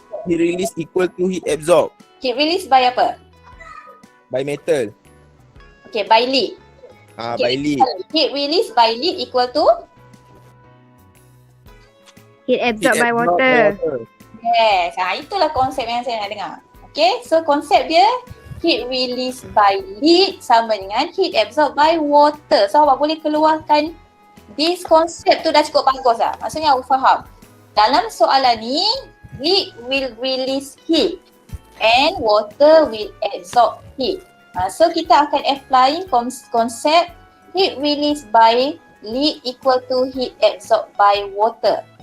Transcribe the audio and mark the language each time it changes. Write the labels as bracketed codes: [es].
[en] Heat release equal to heat absorb Heat release by apa? by metal. Okay, by lead. By lead. Heat release by lead equal to? Heat absorbed by water. [ms] Yes, itulah konsep yang saya nak dengar. [en] Okay, so [ms] konsep dia [en] heat release by lead [ms] sama dengan [en] heat absorbed by water. [ms] So awak boleh keluarkan this konsep tu dah cukup bagus lah. Maksudnya awak faham. Dalam soalan ni, [en] lead will release heat and water will absorb heat. So [ms] kita akan [en] apply konsep heat release by lead equal to heat absorbed by water.